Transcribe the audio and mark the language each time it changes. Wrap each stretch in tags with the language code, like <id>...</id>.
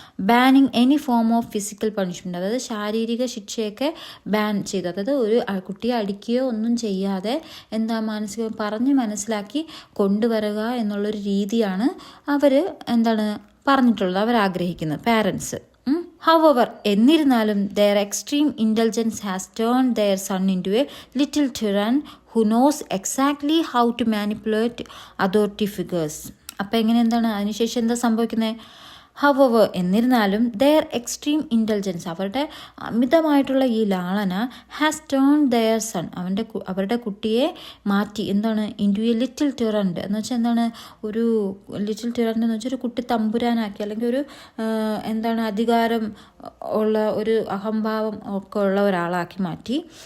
<en>banning any form of physical punishment,</en> <ml>അതായത് ശാരീരിക ശിക്ഷയൊക്കെ ban ചെയ്തു, അതായത് ഒരു കുട്ടിയെ അടിക്കുകയോ ഒന്നും ചെയ്യാതെ പറഞ്ഞ് മനസ്സിലാക്കി കൊണ്ടുവരിക എന്നുള്ളൊരു രീതിയാണ് അവർ പറഞ്ഞിട്ടുള്ളത്, അവരാഗ്രഹിക്കുന്നത് പാരൻസ്.</ml> <en>However,</en> <ml>എന്നിരുന്നാലും</ml> <en>their extreme indulgence has turned their son into a little tyrann who knows exactly how to manipulate authority figures.</en> <ml>അപ്പോൾ അതിനുശേഷം എന്താ സംഭവിക്കുന്നത്,</ml> <en>however</en> <ml>എന്നിരുന്നാലും</ml> <en>their extreme intelligence</en> <ml>അവരുടെ അമിതമായിട്ടുള്ള ഈ ലാളന</ml> <en>has turn their son</en> <ml>അവരുടെ കുട്ടിയെ മാറ്റി</ml> <en>into a little tyrant</en> <ml>എന്ന് വെച്ചാൽ ഒരു ലിറ്റിൽ ടിറൻറ്റ് എന്ന് വെച്ചാൽ ഒരു കുട്ടി തമ്പുരാനാക്കി, അല്ലെങ്കിൽ ഒരു അധികാരം ഉള്ള ഒരു അഹംഭാവം ഒക്കെ ഉള്ള ഒരാളാക്കി മാറ്റി.</ml>